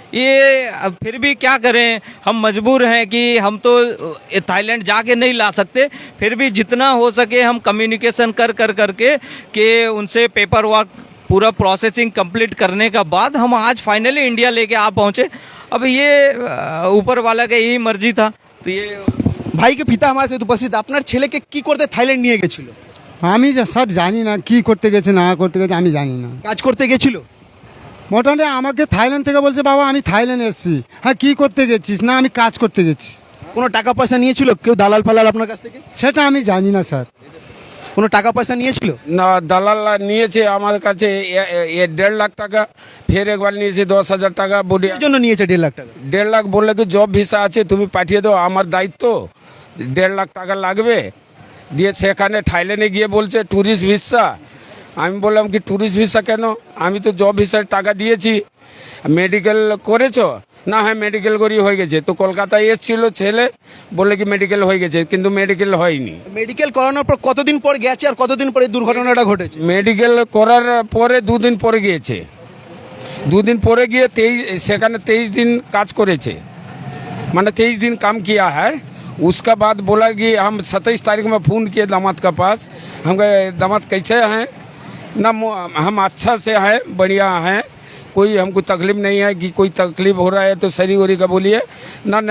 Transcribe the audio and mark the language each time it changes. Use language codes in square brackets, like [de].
[hi] ये फिर भी क्या करें, हम मजबूर हैं कि हम तो थाईलैंड जाके नहीं ला सकते, फिर भी जितना हो सके हम कम्युनिकेशन करके कि उनसे पेपर वर्क पूरा प्रोसेसिंग कंप्लीट करने का बाद हम आज फाइनली इंडिया लेके आ पहुँचे। अब ये ऊपर वाला का यही मर्जी था। तो ये [bn] ভাইকে পিতা আমার সাথে উপস্থিত, আপনার ছেলেকে কি করতে থাইল্যান্ড নিয়ে গেছিল? আমি স্যার জানি না কি করতে গেছে না করতে গেছে, আমি জানি না। কাজ করতে গেছিল? মোটামুটি আমাকে থাইল্যান্ড থেকে বলছে বাবা আমি থাইল্যান্ড এসেছি। হ্যাঁ কি করতে গেছিস? না আমি কাজ করতে গেছি। কোনো টাকা পয়সা নিয়েছিল কেউ, দালাল ফালাল আপনার কাছ থেকে? সেটা আমি জানি না স্যার। কোনো টাকা পয়সা নিয়েছিল? না, দালাল নিয়েছে আমার কাছে 1.5 লাখ টাকা, ফের একবার নিয়েছে 10,000 টাকা। বডি এর জন্য নিয়েছে 1.5 লাখ টাকা? 1.5 লাখ বললে কি জব ভিসা আছে তুমি পাঠিয়ে দাও, আমার দায়িত্ব, 1.5 লাখ টাকা লাগবে। দিয়ে সেখানে থাইল্যান্ডে গিয়ে বলছে ট্যুরিস্ট ভিসা। আমি বললাম কি ট্যুরিস্ট ভিসা কেন, আমি তো জব ভিসার টাকা দিয়েছি। মেডিকেল করেছো? না, হ্যাঁ মেডিকেল করি হয়ে গেছে। তো কলকাতায় এসেছিল ছেলে, বললে কি মেডিকেল হয়ে গেছে, কিন্তু মেডিকেল হয়নি। মেডিকেল করানোর পর কতদিন পর গেছে আর কতদিন পরে দুর্ঘটনাটা ঘটেছে? মেডিকেল করার পরে 2 দিন পরে গিয়েছে। 2 दिन পরে গিয়ে 23 दिन কাজ করেছে, মানে [hi] 23 दिन काम किया है। उसका बाद बोला कि हम 27 तारीख में फ़ोन किए दामाद का पास। हम कहे दामाद कैसे हैं? ना हम अच्छा से हैं, बढ़िया हैं, कोई हमको तकलीफ़ नहीं है कि कोई तकलीफ़ हो रहा है तो शरीर वरी का बोलिए ना।